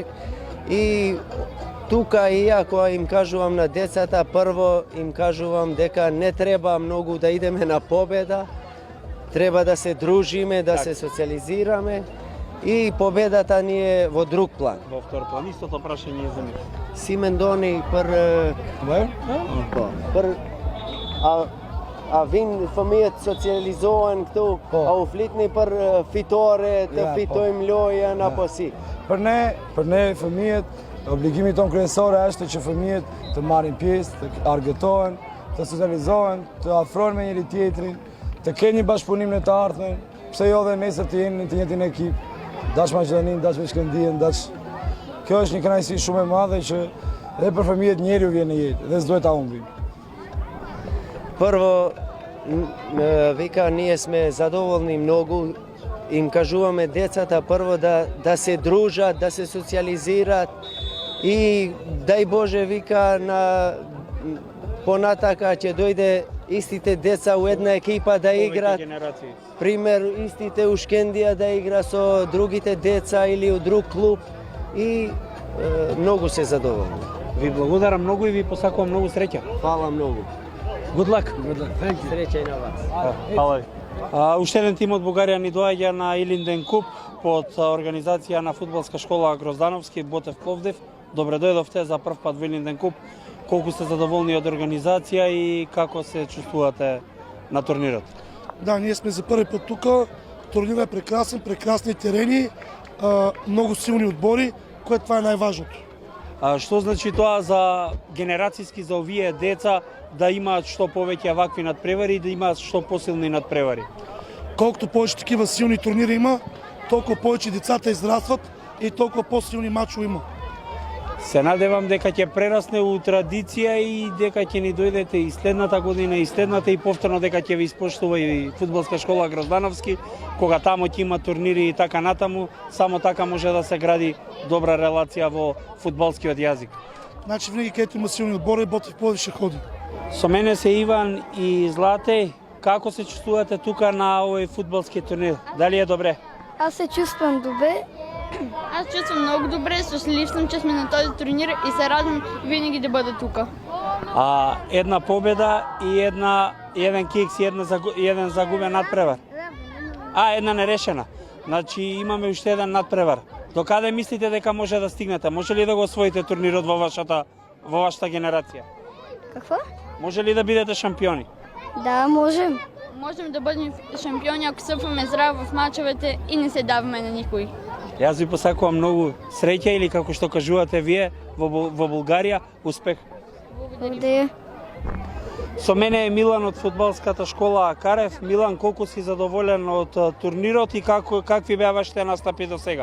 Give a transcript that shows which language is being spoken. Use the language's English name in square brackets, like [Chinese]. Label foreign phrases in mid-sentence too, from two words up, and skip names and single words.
[Macedonian] И тука и ја кога им кажувам на децата, прво им кажувам дека не треба многу да идеме на победа, треба да се дружиме, да се социализираме и победата ни е во друг план. Во втор план, истото прашање е за нив. [Albanian] Simendoni a vinë fëmijët socializohen këtu, a u flitni për fitore, të fitojmë lojën apo si? Për ne fëmijët, obligimi ton kryesor është që fëmijët të marrin pjesë, të argëtohen, të socializohen, të afrohen me njëri tjetrin, të kenë një bashkëpunim në të ardhmen, pse jo dhe nesër të jenë të njëjtin ekip, dash Maqedonin, dash me Shkëndijën, dash. Kjo është një kënaqësi shumë e madhe që edhe për fëmijët njeriu vjen në jetë dhe s'duhet ta humbim. [Macedonian] Prvo, vika ние сме задоволни многу, им кажуваме децата прво да се дружат, да се социализират и дај Боже вика на понатака ќе дојде истите деца у една екипа да играат. Пример, истите у Шкендија да игра со другите деца или у друг клуб и многу се задоволни. Ви благодарам многу и ви посакувам многу среќа. Фала многу. [English] Good luck. [Macedonian] Среќа и на вас. Фала ви. Уште еден тим од Бугарија ни доаѓа на Илинден куп под организација на фудбалска школа Гроздановски Ботев Пловдив. Добре дојдовте за прв пат во Илинден куп. Колку сте задоволни од организација и како се чувствувате на турнирот? [Bulgarian] Да, ние сме за първи път тук. Турнирът е прекрасен, прекрасни терени, много силни отбори, което това е най-важното. [Macedonian] Што значи тоа за генерацијски за овие деца да имаат што повеќе вакви надпревари и да имаат што посилни надпревари? [Bulgarian] Колкото повече такива силни турнири има, толкова повече децата израстват и толкова по-силни мачове има. [Macedonian] Се надевам дека ќе прерасне у традиција и дека ќе ни дојдете и следната година и следната и повторно дека ќе ви испоштува и фудбалска школа Гроздановски, кога тамо ќе има турнири и така натаму, само така може да се гради добра релација во фудбалскиот јазик. [Bulgarian] Значи винаги където има силни отбори, Ботев Пловдив ще ходи. [Macedonian] Со мене се Иван и Злате. Како се чувствувате тука на овој фудбалски турнир? Дали е добре? [Bulgarian] Аз се чувствам добре. Аз чувствам много добре, щастлив съм, че сме на този турнир и се радвам винаги да бъда тук. [Macedonian] Една победа и еден кикс и еден загубен надпревар. Една нерешена. Значи имаме уште еден надпревар. До каде мислите дека може да стигнете? Може ли да го освоите турнирот во вашата генерација? [Bulgarian] Какво? [Macedonian] Може ли да бидете шампиони? [Bulgarian] Да, можем. Можем да бъдем шампиони, ако стъпваме здраво в мачовете и не се даваме на никой. [Macedonian] Јас ви посакувам многу среќа или како што кажувате вие во Бугарија, успех. [Bulgarian] Благодаря. [Macedonian] Со мене е Милан од фудбалската школа Карев. Милан, колку си задоволен од турнирот и какви беа вашите настапи до сега?